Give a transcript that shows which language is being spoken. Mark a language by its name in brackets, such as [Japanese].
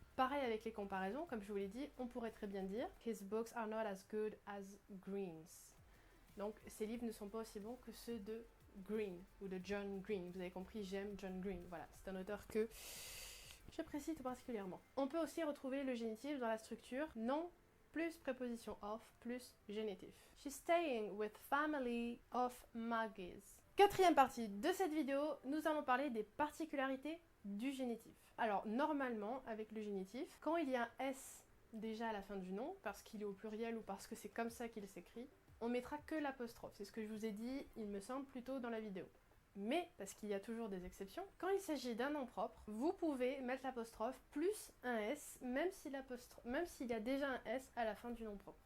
[French] Pareil avec les comparaisons, comme je vous l'ai dit, on pourrait très bien dire [English] his books are not as good as Green's. [French] Donc ces livres ne sont pas aussi bons que ceux de Green ou de John Green. Vous avez compris, j'aime John Green. Voilà, c'est un auteur que j'apprécie tout particulièrement. On peut aussi retrouver le génitif dans la structure nom plus préposition of plus génitif. [English] She's staying with family of Maggie's. [French] Quatrième partie de cette vidéo, nous allons parler des particularités du génitif. Alors normalement, avec le génitif, quand il y a un S déjà à la fin du nom, parce qu'il est au pluriel ou parce que c'est comme ça qu'il s'écrit, on mettra que l'apostrophe. C'est ce que je vous ai dit, il me semble, plus tôt dans la vidéo. Mais, parce qu'il y a toujours des exceptions, quand il s'agit d'un nom propre, vous pouvez mettre l'apostrophe plus un S, même s'il y a déjà un S à la fin du nom propre.